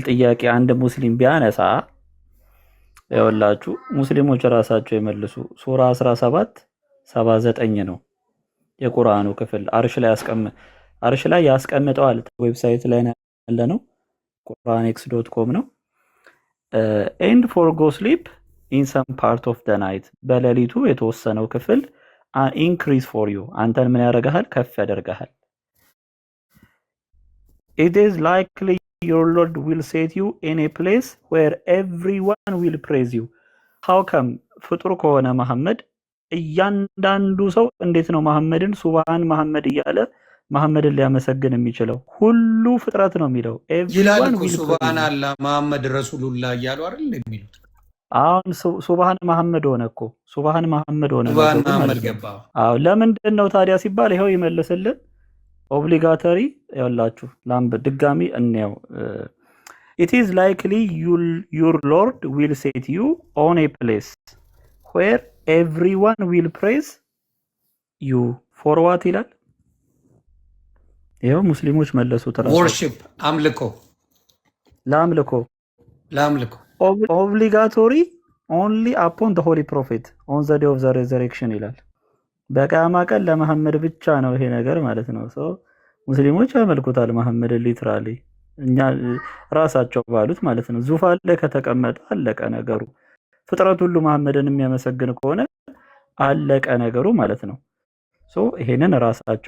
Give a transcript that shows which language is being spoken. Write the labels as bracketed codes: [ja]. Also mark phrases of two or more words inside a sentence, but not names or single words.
[am] ጥያቄ አንድ ሙስሊም ቢያነሳ ያወላችሁ ሙስሊሞች ራሳቸው ይመልሱ። ሱራ 17:79 ነው የቁርአኑ ክፍል። አርሽ ላይ ያስቀምጠዋል። ዌብሳይት ላይ ያለ ነው quranx.com ነው። [en] And for go sleep in some part of the night [am] በሌሊቱ የተወሰነው ክፍል [en] increase for you [am] አንተን ምን ያደርግሃል? ከፍ ያደርግሃል። [en] It is likely your Lord will set you in a place where everyone will praise you. how come [am] ፍጡር ከሆነ መሐመድ እያንዳንዱ ሰው እንዴት ነው መሐመድን ሱብሃን መሐመድ እያለ መሐመድን ሊያመሰግን የሚችለው? ሁሉ ፍጥረት ነው የሚለው ይላል እኮ [ar] سبحان الله محمد رسول الله [am] እያሉ አይደል የሚሉት? አሁን ሱብሃን መሐመድ ሆነ እኮ ሱብሃን መሐመድ ሆነ። ሱብሃን መሐመድ ገባ። አዎ ለምንድን ነው ታዲያ ሲባል ይሄው ይመልስልን ኦብሊጋቶሪ ያላችሁ ላምብ ድጋሚ እንየው። [en] it is likely your Lord will set you on a place where everyone will praise you for what [am] ይላል። ይሄው ሙስሊሞች መለሱ። ተራሱ worship አምልኮ ለአምልኮ [en] ኦብሊጋቶሪ only upon the holy prophet on the day of the resurrection [am] ይላል። በቂያማ ቀን ለመሐመድ ብቻ ነው ይሄ ነገር ማለት ነው። ሙስሊሞች ያመልኩታል መሐመድ ሊትራሊ እኛ ራሳቸው ባሉት ማለት ነው። ዙፋን ላይ ከተቀመጠ አለቀ ነገሩ። ፍጥረት ሁሉ መሐመድን የሚያመሰግን ከሆነ አለቀ ነገሩ ማለት ነው። ይሄንን ራሳቸው